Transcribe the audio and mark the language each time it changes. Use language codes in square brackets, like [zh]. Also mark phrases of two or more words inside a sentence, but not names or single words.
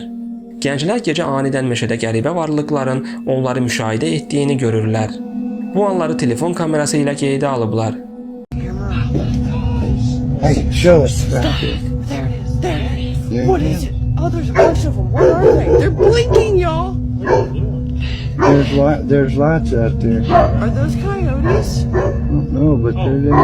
[az] Gənclər gecə anidən meşədə qəribə varlıqların onları müşahidə etdiyini görürlər. Bu anları telefon kamerası ilə qeydə alıblar. [en] Hey, show us. What is it? Oh, there's a bunch of them. What are they? They're blinking, y'all. There's lots out there. Are those coyotes? No, but they're there.